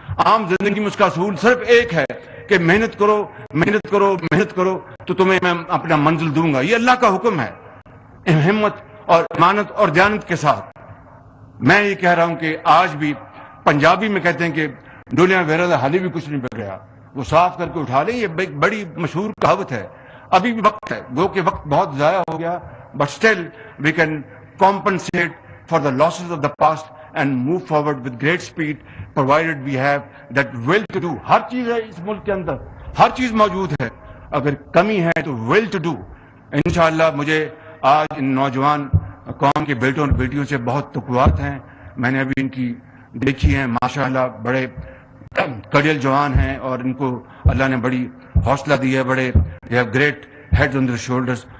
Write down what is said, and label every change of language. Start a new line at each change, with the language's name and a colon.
Urdu: عام زندگی میں اس کا اصول صرف ایک ہے کہ محنت کرو، محنت کرو، محنت کرو تو تمہیں میں اپنا منزل دوں گا. یہ اللہ کا حکم ہے. ہمت اور امانت اور دیانت کے ساتھ میں یہ کہہ رہا ہوں کہ آج بھی پنجابی میں کہتے ہیں کہ
Punjabi: ڈولیا ویرا حالی بھی کچھ نہیں بگڑا، وہ صاف کر کے اٹھا لیں.
Urdu: یہ ایک بڑی مشہور کہاوت ہے. ابھی بھی وقت ہے، گو کہ وقت بہت ضائع ہو گیا،
English: But still we can compensate for the losses of the past and move forward with great speed provided we have that will to do.
Urdu: ہر چیز ہے اس ملک کے اندر، ہر چیز موجود ہے، اگر کمی ہے تو
English: will to do.
Urdu: انشاءاللہ مجھے آج ان نوجوان قوم کے بیٹوں اور بیٹیوں سے بہت توقعات ہیں. میں نے ابھی ان کی دیکھی ہیں، ماشاءاللہ بڑے کڑیل جوان ہیں اور ان کو اللہ نے بڑی حوصلہ دی ہے، بڑے
English: they have great heads on their shoulders.